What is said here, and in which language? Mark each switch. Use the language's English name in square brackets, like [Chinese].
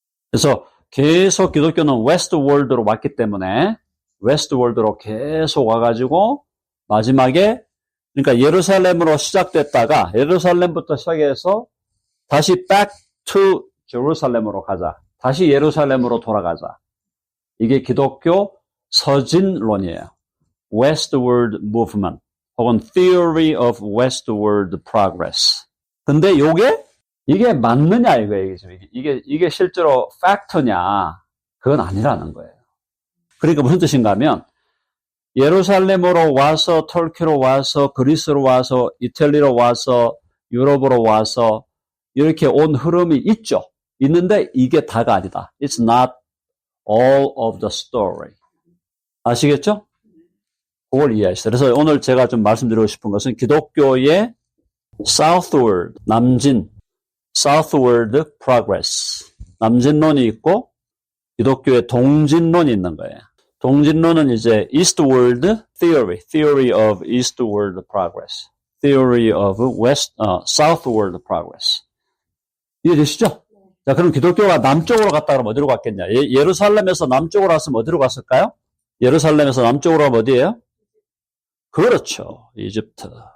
[Korean] 그래서 계속 기독교는 웨스트월드로 왔기 때문에 웨스트월드로 계속 와가지고 마지막에 그러니까 예루살렘으로 시작됐다가 예루살렘부터 시작해서 다시 [English] back to [Korean] 제루살렘으로 가자. 다시 예루살렘으로 돌아가자. 이게 기독교 서진론이에요. [English] Westward movement 혹은 theory of westward progress. [Korean] 근데 이게 맞느냐 이거예요. 이게 실제로 팩트냐? 그건 아니라는 거예요. 그러니까 무슨 뜻인가 하면 예루살렘으로 와서 터키로 와서 그리스로 와서 이탈리아로 와서 유럽으로 와서 이렇게 온 흐름이 있죠. 있는데 이게 다가 아니다. [English] It's not all of the story. [Korean] 아시겠죠? 그걸 이해하시죠. 그래서 오늘 제가 좀 말씀드리고 싶은 것은 기독교의 [English] southward, southward progress. [Korean] 남진론이 있고 기독교의 동진론이 있는 거예요. 동진론은 이제 [English] eastward theory of eastward progress, theory of southward progress. [Korean] 이해되시죠? 자, 그럼 기독교가 남쪽으로 갔다 그러면 어디로 갔겠냐? 예루살렘에서 남쪽으로 왔으면 어디로 갔을까요? 예루살렘에서 남쪽으로 가면 어디예요? 그렇죠. 이집트.